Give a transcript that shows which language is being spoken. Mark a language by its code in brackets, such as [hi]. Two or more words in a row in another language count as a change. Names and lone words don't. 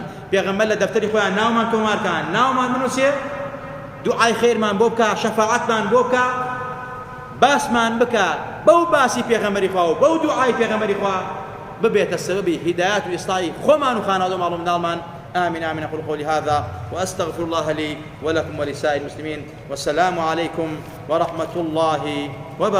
[ckb] پێغەمبەر لە دەفتەری خۆیان ناومان تۆمارکان، ناومان بنووسێ، دوعای خێرمان بۆ بکە، شەفاعەتمان بۆ بکە، باسمان بکە بەو باسی پێغەمبەری خوا و بەو دوعای پێغەمبەری خوا ببێتە سەبەبی هیدایەت و ئیسلاحی خۆمان و خانەوادە و ماڵ و منداڵمان. [ar] آمين آمين. أقول قولي هذا وأستغفر الله لي ولكم ولسائر المسلمين، والسلام عليكم ورحمة الله وبركاته.